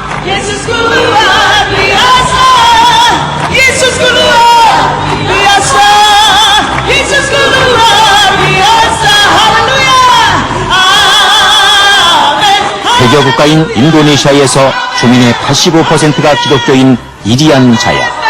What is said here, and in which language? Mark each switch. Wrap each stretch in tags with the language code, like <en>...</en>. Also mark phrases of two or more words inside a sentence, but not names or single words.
<id>Yesusku luar biasa. Yesusku luar biasa. Yesusku luar biasa. Haleluya.</id> <ko>아멘. 개교 국가인 인도네시아에서 주민의 85%가 기독교인 이리안 자야.</ko>